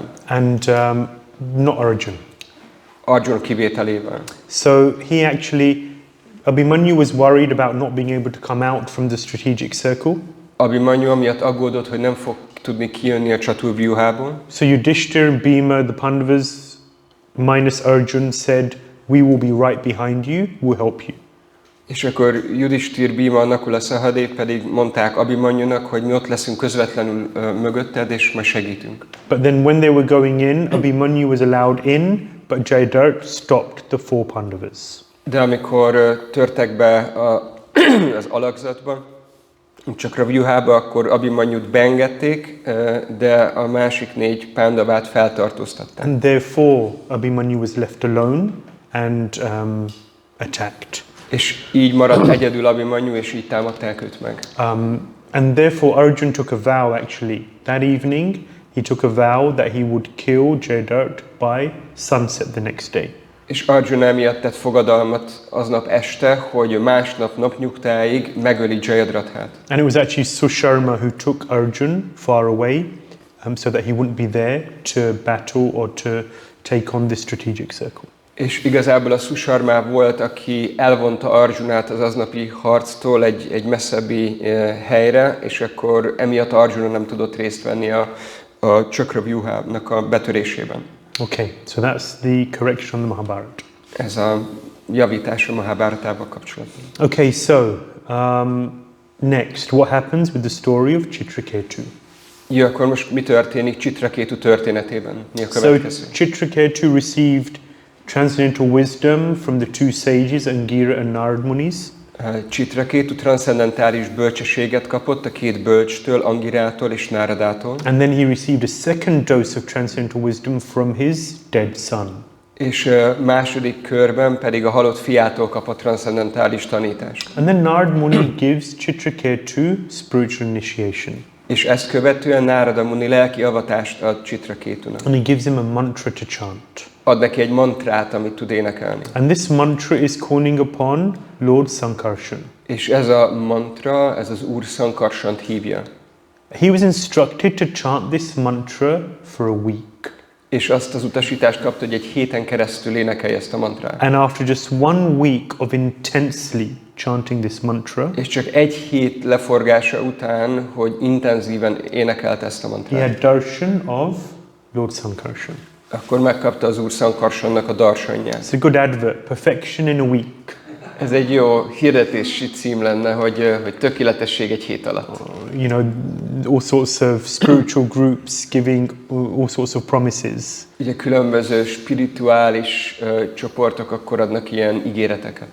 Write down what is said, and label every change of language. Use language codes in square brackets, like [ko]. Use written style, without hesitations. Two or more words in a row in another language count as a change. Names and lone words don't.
[en] And not Arjun. [hu] Arjun kivételével. [en] So he actually, Abhimanyu was worried about not being able to come out from the strategic circle. [hu] Abhimanyu amiatt aggódott, hogy nem fog tudni kijönni a csaturvyúhából. [en] So Yudhishthira and Bhima, the Pandavas, minus Arjun, said, we will be right behind you, we'll help you. [hu] És akkor Yudhishthira, Bhima, Nakula, Sahadév pedig mondták Abhimanyunak, hogy mi ott leszünk közvetlenül mögötted, és majd segítünk. [en] But then when they were going in, Abhimanyu was allowed in, but Jayadrata stopped the 4 Pandavas. [hu] De amikor törtek be az alakzatba, Citraketuba, akkor Abhimanyut beengedték, de a másik 4 pándavát feltartóztatták. [en] And therefore Abhimanyu was left alone and attacked. [hu] És így maradt egyedül Abhimanyu, és így támadták őt meg. [en] And therefore Arjun took a vow actually. That evening he took a vow that he would kill Jayadratha by sunset the next day. [hu] És Arjun emiatt tett fogadalmat aznap este, hogy másnap napnyugtáig megöli Jayadrathát. [en] And it was actually Susharma who took Arjun far away so that he wouldn't be there to battle or to take on this strategic circle. [hu] És igazából a Susharma volt, aki elvonta Arjunát az aznapi harctól egy messzebbi helyre, és akkor emiatt Arjuna nem tudott részt venni a Citraketunak a betörésében. [en] Okay, so that's the correction on the Mahabharata. [hu] Ez a javítás a Mahabharatával kapcsolatban. [en] Okay, so next, what happens with the story of Citraketu? [hu] Jó, akkor most mi történik Citraketu történetében? Mi a So következő? [en] Citraketu received transcendental wisdom from the two sages, Angira and Narad Munis. [hu] Citraketu transzcendentális bölcsességet kapott a 2 bölcstől, Angirától és Náradától. [en] And then he received a second dose of transcendental wisdom from his dead son. [hu] És második körben pedig a halott fiától kapott transzcendentális tanítást. [en] And then Narad Muni gives Citraketu spiritual initiation. [hu] És ezt követően Nárada Muni lelki avatást ad Citraketunak. [en] And he gives him a mantra to chant. [hu] Ad neki egy mantrát, amit tud énekelni. [en] And this mantra is calling upon Lord Sankarshan. [hu] És ez a mantra, ez az Úr Sankarsant hívja. [en] He was instructed to chant this mantra for a week. [hu] És azt az utasítást kapta, hogy egy héten keresztül énekelje ezt a mantrát. [en] And after just 1 week of intensely chanting this mantra, [hu] És csak 1 hét leforgása után, hogy intenzíven énekelte ezt a he mantrát, [en] had darshan of Lord Sankarshan. [hu] akkor megkapta az Úr Sankarsannak a darsanját. [en] It's a good advert, perfection in a week. [hu] Ez egy jó hirdetési cím lenne, hogy tökéletesség egy hét alatt. [en] You know, all sorts of spiritual groups giving all sorts of promises. [hu] Ugye különböző spirituális csoportok akkor adnak ilyen ígéreteket.